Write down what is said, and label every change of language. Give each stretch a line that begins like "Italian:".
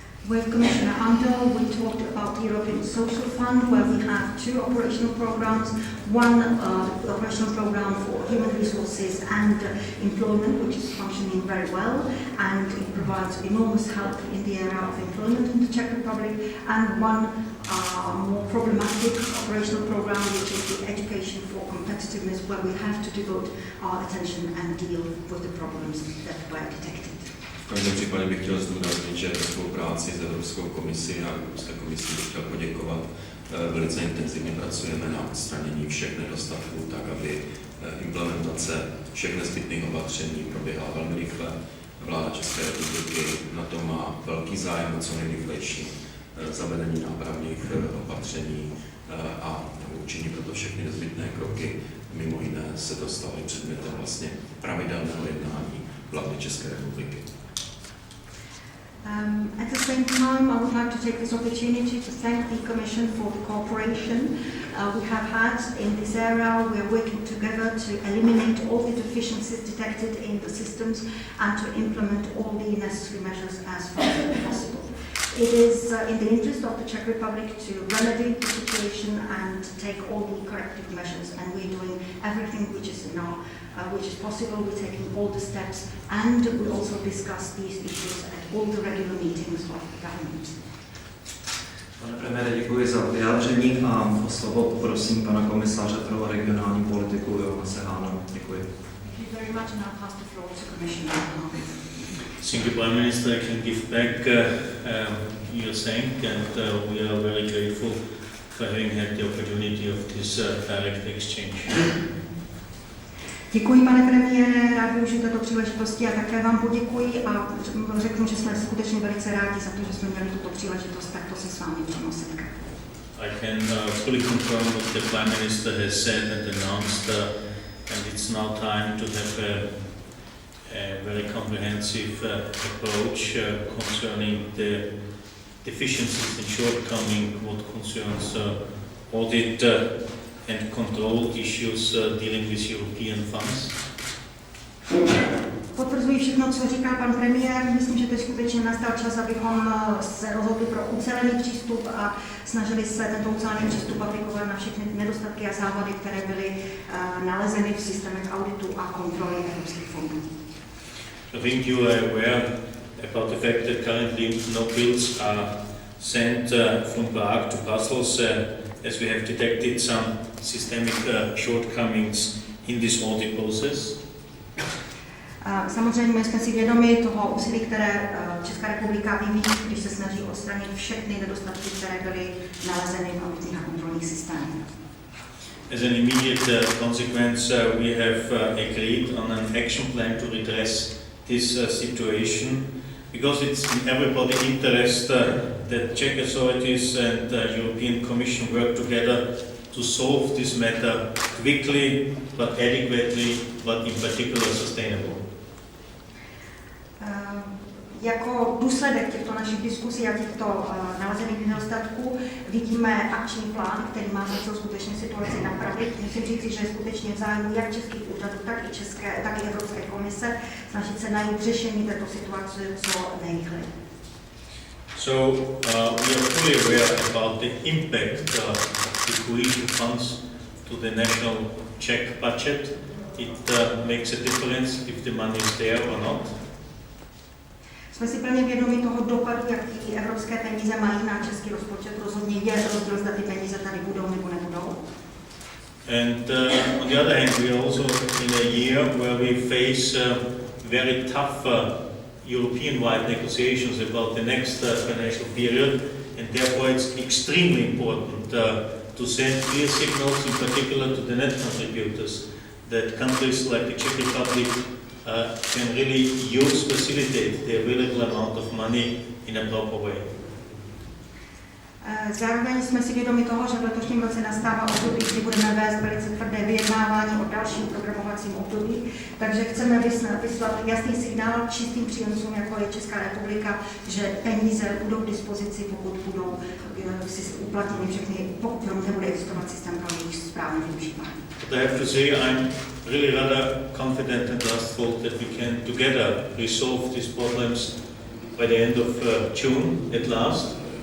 English: With Commissioner Andor, we talked about the European Social Fund, where we have two operational programs. One operational program for human resources and employment, which is functioning very well, and it provides enormous help in the area of employment in the Czech Republic. And one more problematic operational program, which is the education for competitiveness, where we have to devote our attention and deal with the problems that were detected.
Czech: V každém případě bych chtěl zdůraznit, že ve spolupráci s Evropskou komisí a Evropské komisí bych chtěl poděkovat. Velice intenzivně pracujeme na odstranění všech nedostatků, tak aby implementace všech nezbytných opatření proběhla velmi rychle. Vláda České republiky na to má velký zájem o co nejrychlejší zavedení nápravných opatření a učiní proto všechny nezbytné kroky. Mimo jiné se to stalo i předmětem vlastně pravidelného jednání vlády České republiky.
English: At the same time, I would like to take this opportunity to thank the Commission for the cooperation we have had in this area. We are working together to eliminate all the deficiencies detected in the systems and to implement all the necessary measures as fast as possible. It is in the interest of the Czech Republic to remedy the situation and take all the corrective measures, and we're doing everything which is possible. We're taking all the steps, and we also discuss these issues at all the regular meetings of the government.
Czech: Pane premiére, děkuji za vyjádření a o slovo prosím pana komisaře pro regionální politiku Johannese Hahna. Děkuji.
English: Thank you very much, and I'll pass the floor to Commissioner Hahn. Thank you, Prime Minister. I can give back your thank, and we are very grateful for having had the opportunity of this direct exchange.
Czech: Děkuji, pane premiére, rád využiju této příležitosti a také vám poděkuji a řeknu, že jsme skutečně velice rádi za to, že jsme měli tuto příležitost takto se s vámi přímo setkat.
English: I can fully confirm what the Prime Minister has said and announced, and it's now time to have a very comprehensive approach concerning the deficiencies and shortcomings what concerns audit and control issues dealing with European funds.
Czech: Potvrzuji všechno, co říká pan premiér. Myslím, že teď skutečně nastal čas, abychom se rozhodli pro ucelený přístup a snažili se tento ucelený přístup aplikovat na všechny nedostatky a závady, které byly nalezeny v systémech auditu a kontroly evropských fondů.
English: I think you are aware about the fact that currently no bills are sent from Prague to Brussels, as we have detected some systemic shortcomings in this audit process.
Czech: Samozřejmě jsme si vědomi toho úsilí, které Česká republika vyvíjí, když se snaží odstranit všechny nedostatky, které byly nalezeny v auditních a kontrolních systémech.
English: As an immediate consequence, we have agreed on an action plan to redress this situation, because it's in everybody's interest that Czech authorities and European Commission work together to solve this matter quickly but adequately, but in particular sustainable.
Czech: Jako důsledek těchto našich diskusí a těchto nalezených nedostatků vidíme akční plán, který má za cíl skutečně situaci napravit. Musím říct, že je skutečně v zájmu jak českých úřadů, tak i Evropské komise snažit se najít řešení této situace co nejrychleji.
English: So we are fully aware about the impact of the cohesion funds to the national Czech budget. It makes a difference if the money is there or not.
Czech: Jsme si plně vědomi toho dopadu, jaký evropské peníze mají na český rozpočet. Rozhodně je rozdíl, zda ty peníze tady budou nebo nebudou.
English: And on the other hand, we are also in a year where we face very tough European-wide negotiations about the next financial period, and therefore it's extremely important to send clear signals, in particular to the net contributors, that countries like the Czech Republic can really facilitate the available amount of money in a proper way.
Czech: Zároveň jsme si vědomi toho, že v letošním roce nastává období, kdy budeme vést velice tvrdé vyjednávání o dalším programovacím období, takže chceme vyslat jasný signál čistým příjemcům, jako je Česká republika, že peníze budou k dispozici, pokud budou uplatněny všechny, pokud nebude existovat systém pro jejich správné využívání.
English: But I have to say, I'm really rather confident and trustful that we can together resolve these problems by the end of June at last.